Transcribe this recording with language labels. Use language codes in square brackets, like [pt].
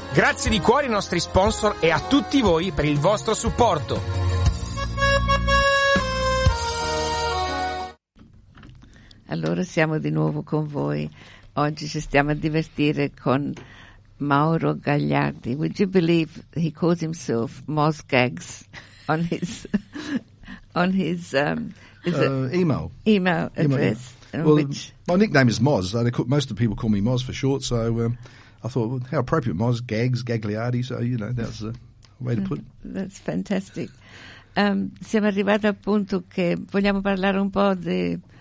[it] Grazie di cuore ai nostri sponsor e a tutti voi per il vostro supporto. Allora siamo di nuovo con voi. Oggi ci stiamo a divertire con Mauro Gagliardi. [en] Would you believe he calls himself Moz Gags on his email address? My nickname is Moz. Most of the people call me Moz for short. So I thought, well, how appropriate, Moz Gags, Gagliardi. So, you know, that's the way to put it. That's fantastic. [it] Siamo arrivati al punto che vogliamo parlare un po' di...